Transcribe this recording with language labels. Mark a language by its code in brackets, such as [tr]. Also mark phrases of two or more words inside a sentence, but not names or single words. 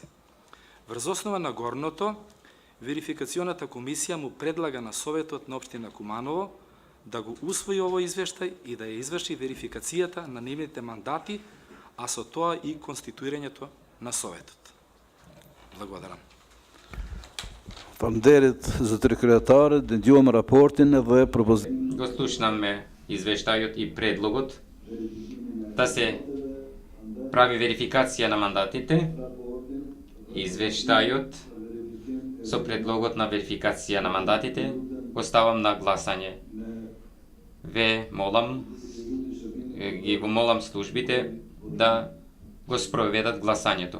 [mk] Врз основа на горното, верификационата комисија му предлага на Советот на општина Куманово да го усвои овој извештај и да ја изврши верификацијата на нивните мандати, а со тоа и конституирањето на Советот. Благодарам. [sq] Faleminderit zotëri kryetare, dëgjuam raportin dhe propozimin. [mk] Го слушнаме извештајот и предлогот да се прави верификација на мандатите. Извештајот со предлогот на верификација на мандатите оставам на гласање. Ги молам службите да го спроведат гласањето.